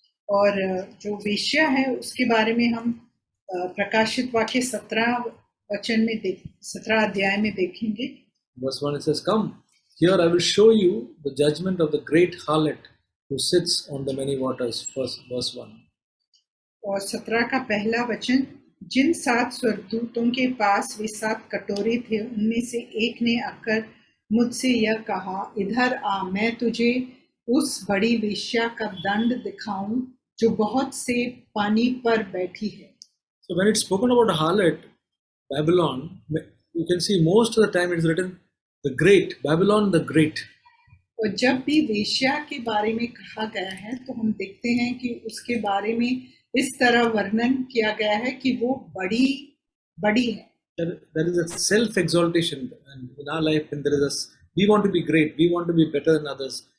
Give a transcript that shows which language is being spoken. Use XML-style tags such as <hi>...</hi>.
<hi>और जो वेश्या है उसके बारे में हम प्रकाशित वाक्य 17 वचन में 17 अध्याय में देखेंगे.</hi> <en>Verse 1 it says, "Come, here I will show you the judgment of the great harlot who sits on the many waters." Verse 1.</en> <hi>और 17 का पहला वचन, जिन 7 स्वर्गदूतों के पास वे 7 कटोरे थे उनमें से एक ने आकर मुझसे यह कहा, इधर आ, मैं तुझे उस बड़ी वेश्या का दंड दिखाऊं जो बहुत से पानी पर बैठी है.</hi> <en>So when it's spoken about a harlot, Babylon, you can see most of the time it's written the great, Babylon the great.</en> <hi>और जब भी वेश्या के बारे में कहा गया है तो हम देखते हैं कि उसके बारे में इस तरह वर्णन किया गया है कि वो बड़ी है.</hi> <en>There is a self-exaltation, and in our life, when there is we want to be great, we want to be better than others.</en>